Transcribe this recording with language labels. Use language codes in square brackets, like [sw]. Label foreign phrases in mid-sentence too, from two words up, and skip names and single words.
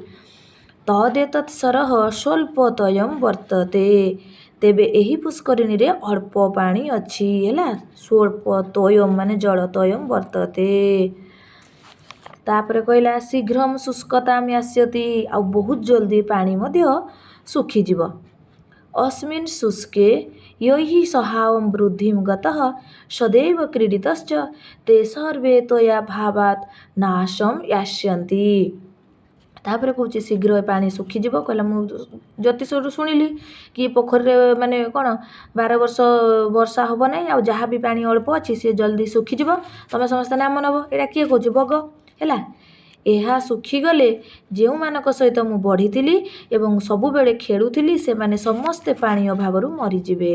[sa] ତଦେତତ୍ ସରଃ ସ୍ୱଳ୍ପତୟମ୍ ବର୍ତ୍ତତେ। [or] ତେବେ ଏହି ପୁଷ୍କରିଣୀରେ ଅଳ୍ପ ପାଣି ଅଛି ହେଲା। [sa] ସ୍ୱଳ୍ପ ତୋୟମ୍ ମାନେ ଜଳ, ତୋୟମ୍ ବର୍ତ୍ତତେ। [or] ତାପରେ କହିଲା [sa] ଶୀଘ୍ରମ୍ ଶୁଷ୍କତାମ୍ ୟାସ୍ୟତି। [or] ଆଉ ବହୁତ ଜଲ୍ଦି ପାଣି ମଧ୍ୟ ଶୁଖିଯିବ। [sa] अस्मिन् शुष्के यैः सहावं वृद्धिं गतः सदैव क्रीडितश्च ते सर्वे त्वया भावात् नाशं यास्यन्ति। [or] ତାପରେ କହୁଛି ଶୀଘ୍ର ଏ ପାଣି ଶୁଖିଯିବ। କହିଲା ମୁଁ ଜ୍ୟୋତିଷରୁ ଶୁଣିଲି କି ପୋଖରୀରେ ମାନେ କ'ଣ 12 ବର୍ଷ ବର୍ଷା ହେବ ନାହିଁ, ଆଉ ଯାହା ବି ପାଣି ଅଳ୍ପ ଅଛି ସିଏ ଜଲ୍ଦି ଶୁଖିଯିବ। ତମେ ସମସ୍ତେ ନାମ ନେବ। ଏଇଟା କିଏ କହୁଛି? ବଗ ହେଲା। ଏହା ଶୁଖିଗଲେ ଯେଉଁମାନଙ୍କ ସହିତ ମୁଁ ବଢ଼ିଥିଲି ଏବଂ ସବୁବେଳେ ଖେଳୁଥିଲି ସେମାନେ ସମସ୍ତେ ପାଣି ଅଭାବରୁ ମରିଯିବେ।